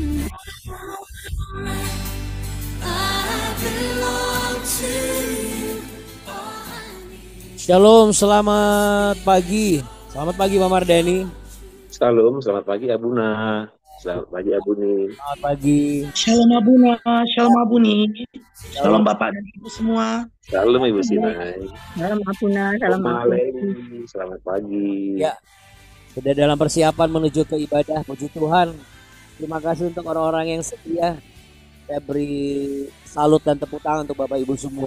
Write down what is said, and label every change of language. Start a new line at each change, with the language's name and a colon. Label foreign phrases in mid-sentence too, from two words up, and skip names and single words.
Indonesian: Shalom, selamat pagi. Selamat pagi Pak Mardani. Shalom, selamat pagi Abuna. Selamat pagi Abuni. Selamat pagi. Shalom Abuna, Shalom Abuni, Shalom. Shalom Bapak dan Ibu semua. Shalom Ibu Sinai. Salam Abuna, salam Om Abuna. Maleni, selamat pagi. Ya, sudah dalam persiapan menuju ke ibadah. Puji Tuhan. Terima kasih untuk orang-orang yang setia. Saya beri salut dan tepuk tangan untuk Bapak Ibu semua.